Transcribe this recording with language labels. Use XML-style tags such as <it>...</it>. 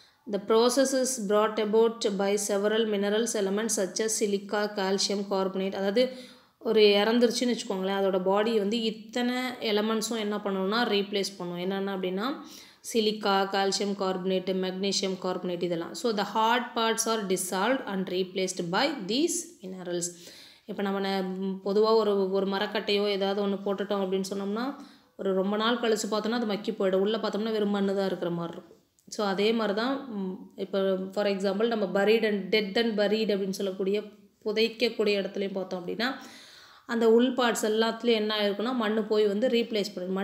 <en>The process is brought about by several minerals elements such as silica, calcium carbonate.</en> <ta>அதாவது ஒரு இறந்துருச்சுன்னு வச்சுக்கோங்களேன், அதோட பாடி வந்து இத்தனை எலமெண்ட்ஸும் என்ன பண்ணணும்னா ரீப்ளேஸ் பண்ணும். என்னென்ன அப்படின்னா silica, calcium carbonate, magnesium carbonate இதெல்லாம்.</ta> <en>So the hard parts are dissolved and replaced by these minerals.</en> <ta>இப்போ நம்ம பொதுவாக ஒரு மரக்கட்டையோ ஏதாவது ஒன்று போட்டுட்டோம் அப்படின்னு சொன்னோம்னா ஒரு ரொம்ப நாள் கழித்து பார்த்தோன்னா அது மக்கி போய்டும், உள்ளே பார்த்தோம்னா வெறும் மண்ணு தான் இருக்கிற மாதிரி இருக்கும். ஸோ அதே மாதிரி தான் இப்போ ஃபார் எக்ஸாம்பிள் நம்ம</ta> <en>buried and dead and buried</en> <ta>அப்படின்னு சொல்லக்கூடிய புதைக்கக்கூடிய இடத்துலையும் பார்த்தோம் அப்படின்னா அந்த உள் பார்ட்ஸ் எல்லாத்துலேயும் என்ன ஆயிருக்குன்னா மண் போய் வந்து ரீப்ளேஸ் பண்ணுது.</ta>